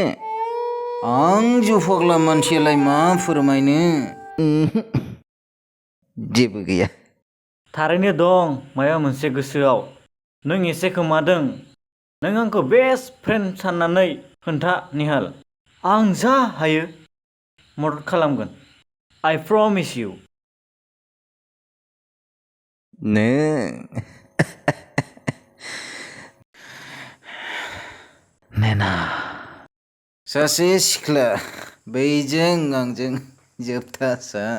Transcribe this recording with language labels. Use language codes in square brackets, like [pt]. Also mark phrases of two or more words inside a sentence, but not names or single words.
[brx] आं जुफाग्ला मानसियालाय मा फोरमायनो? जेबो गैया. थारैनो दं माबा मोनसे गोसोआव. नों एसे खोमादों. नों आंखौ [en] best friend [brx] साननानै खोन्था निहाल. आं जा हायो मदद खालामगोन. [en] I promise you. [brx] नेना सासे सिख्ला बैजों आंजों जोबथासा.